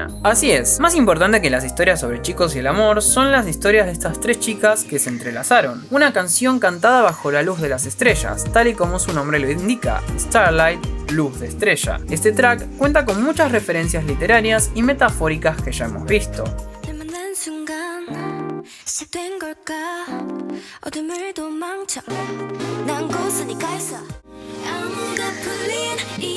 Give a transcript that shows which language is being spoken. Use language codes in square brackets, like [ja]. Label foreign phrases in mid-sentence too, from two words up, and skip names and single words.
[es] Así es, más importante que las historias sobre chicos y el amor son las historias de estas 3 chicas que se entrelazaron. Una canción cantada bajo la luz de las estrellas, tal y como su nombre lo indica, Starlight, luz de estrella. Este track cuenta con muchas referencias literarias y metafóricas que ya hemos visto. [ko] 시작된 걸까 어둠을 도망쳐 난 고스란히 가 있어 아무가 풀린 이